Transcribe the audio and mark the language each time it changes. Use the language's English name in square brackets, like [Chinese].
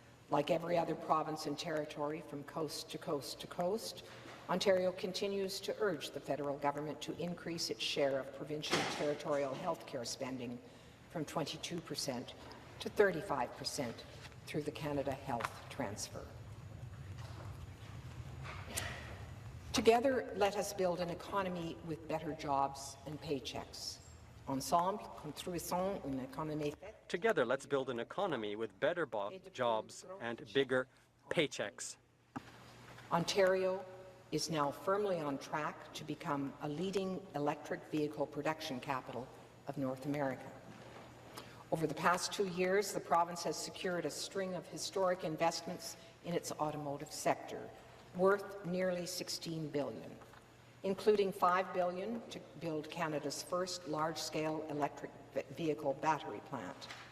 [English] Like every other province and territory from coast to coast to coast, Ontario continues to urge the federal government to increase its share of provincial and territorial health care spending from 22% to 35% through the Canada Health Transfer. Together, let us build an economy with better jobs and paychecks. [French] Ensemble, construisons une économie faite. [English] Together, let's build an economy with better jobs and bigger paychecks. Ontario is now firmly on track to become a leading electric vehicle production capital of North America. Over the past 2 years, the province has secured a string of historic investments in its automotive sector, worth nearly $16 billion, including $5 billion to build Canada's first large-scale electric vehicle battery plant.